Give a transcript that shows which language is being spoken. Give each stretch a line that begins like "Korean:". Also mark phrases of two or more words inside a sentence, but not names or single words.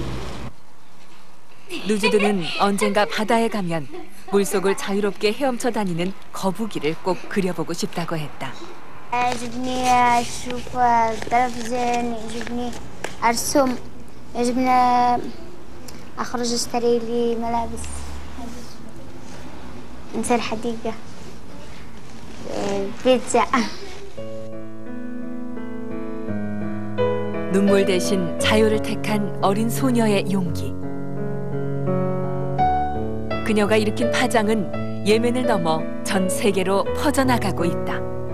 Korean: 누주드는 언젠가 바다에 가면 물속을 자유롭게 헤엄쳐 다니는 거북이를 꼭 그려보고 싶다고 했다.
Arabic: يعجبني أشوف التلفزيون يعجبني أرسم يعجبني أخرج أشتري لي ملابس نصير حديقة بيتزا.
Korean: 눈물 대신 자유를 택한 어린 소녀의 용기. 그녀가 일으킨 파장은 예멘을 넘어 전 세계로 퍼져나가고 있다.